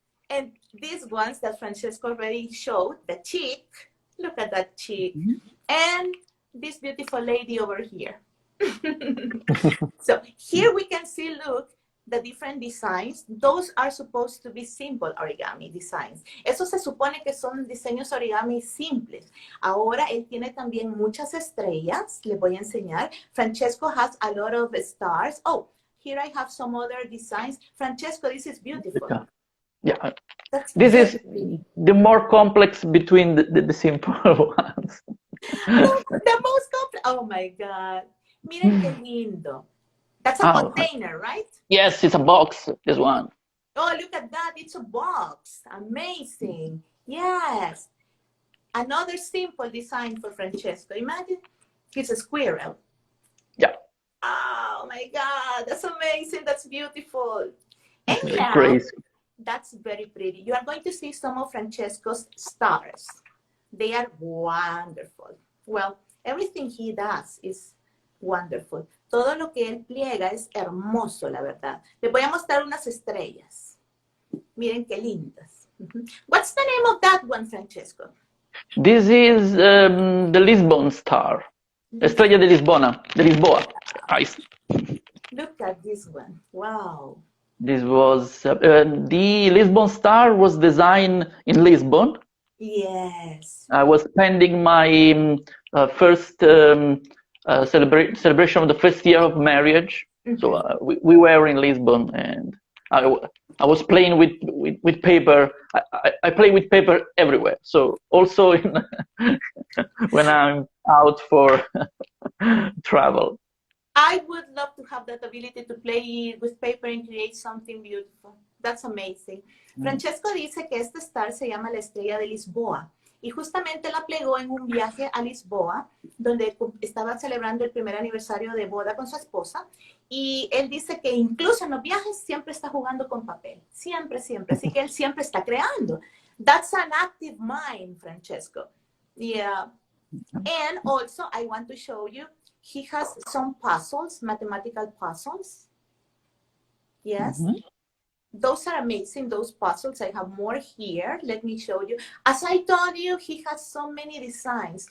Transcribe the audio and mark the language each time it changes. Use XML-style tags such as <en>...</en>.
<en>And these ones that Francesco already showed, the chick. Look at that chick. And this beautiful lady over here. So here we can see, look, the different designs. Those are supposed to be simple origami designs.</en> <es>Eso se supone que son diseños origami simples. Ahora él tiene también muchas estrellas. Le voy a enseñar.</es> <en>Francesco has a lot of stars. Oh, here I have some other designs. Francesco, this is beautiful. Yeah. This is the more complex between the simple ones. The most complex. Oh my God.</en> <es>Miren qué lindo.</es> <en>That's a container, right? Yes, it's a box, this one. Oh, look at that. It's a box. Amazing. Yes. Another simple design for Francesco. Imagine it's a squirrel. Yeah. Oh my God. That's amazing. That's beautiful. And now, crazy. That's very pretty. You are going to see some of Francesco's stars. They are wonderful. Well, everything he does is wonderful.</en> <es>Todo lo que él pliega es hermoso, la verdad. Les voy a mostrar unas estrellas. Miren qué lindas.</es> <en>What's the name of that one, Francesco? This is the Lisbon star.</en> <es>Estrella de Lisbona. De Lisboa.</es> <en>Nice. Look at this one. Wow. This was the Lisbon star was designed in Lisbon. Yes. I was spending my first celebration of the first year of marriage. So we were in Lisbon, and I was playing with paper. I play with paper everywhere. So also when I'm out for travel. I would love to have that ability to play with paper and create something beautiful. That's amazing.</en> <es>Francesco dice que este star se llama la estrella de Lisboa. Y justamente la plegó en un viaje a Lisboa, donde estaba celebrando el primer aniversario de boda con su esposa. Y él dice que incluso en los viajes siempre está jugando con papel. Siempre, siempre. Así que él siempre está creando.</es> <en>That's an active mind, Francesco. Yeah. And also, I want to show you, he has some puzzles, mathematical puzzles. Yes. Those are amazing, those puzzles. I have more here. Let me show you. As I told you, he has so many designs.</en>